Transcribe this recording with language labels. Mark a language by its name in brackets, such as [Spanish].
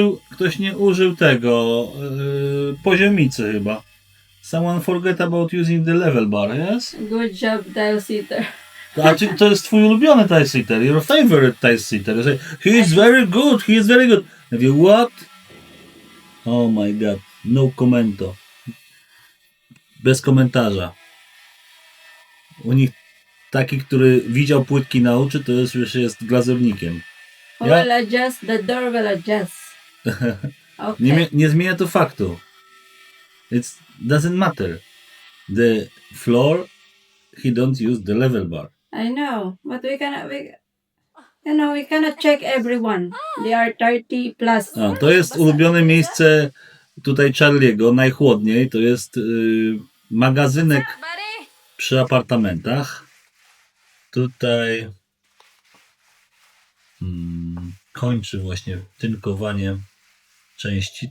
[Polish] Ktoś nie użył tego, poziomicy chyba. [English] Someone forget about using the level bar, yes? Good job, tile sitter. [Polish] A czy to jest twój ulubiony tile sitter? [English] Your favorite tile sitter. You say, he is very good, he is very good. [Polish] I mówię, [English] what? Oh my god, [Polish] no commento. Bez komentarza. U nich taki, który widział płytki na oczy, to już jest glazownikiem. [English] Who Ja- will adjust? The door will adjust. Okay. [Polish] Nie zmienia to faktu. [English] It doesn't matter. The floor, he don't use the level bar. I know, but we cannot check everyone. They are 30 plus. [Polish] A, to jest ulubione miejsce tutaj Charlie'ego, najchłodniej. To jest magazynek [English] Buddy? [Polish] przy apartamentach. Tutaj kończy właśnie tynkowanie części.